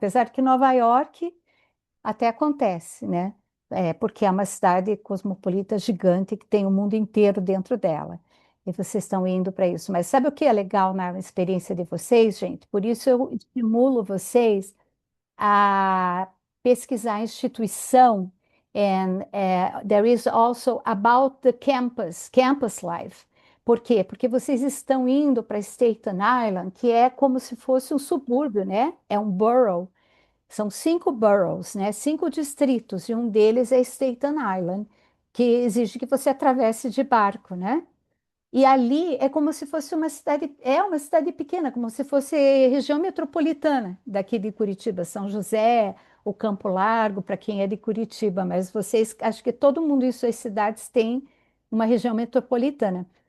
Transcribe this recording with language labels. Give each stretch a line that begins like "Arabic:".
Portuguese: Apesar que Nova York até acontece, né? Porque é uma cidade cosmopolita gigante que tem o mundo inteiro dentro dela. E vocês estão indo para isso. Mas sabe o que é legal na experiência de vocês, gente? Por isso eu estimulo vocês a pesquisar a instituição.
English: And there is also about the campus life.
Portuguese: Por quê? Porque vocês estão indo para Staten Island, que é como se fosse um subúrbio, né? É um borough. São 5 boroughs, né? 5 distritos, e um deles é Staten Island, que exige que você atravesse de barco, né? E ali é como se fosse uma cidade pequena, como se fosse região metropolitana daqui de Curitiba, São José, o Campo Largo, para quem é de Curitiba, mas vocês, acho que todo mundo em suas cidades tem uma região metropolitana.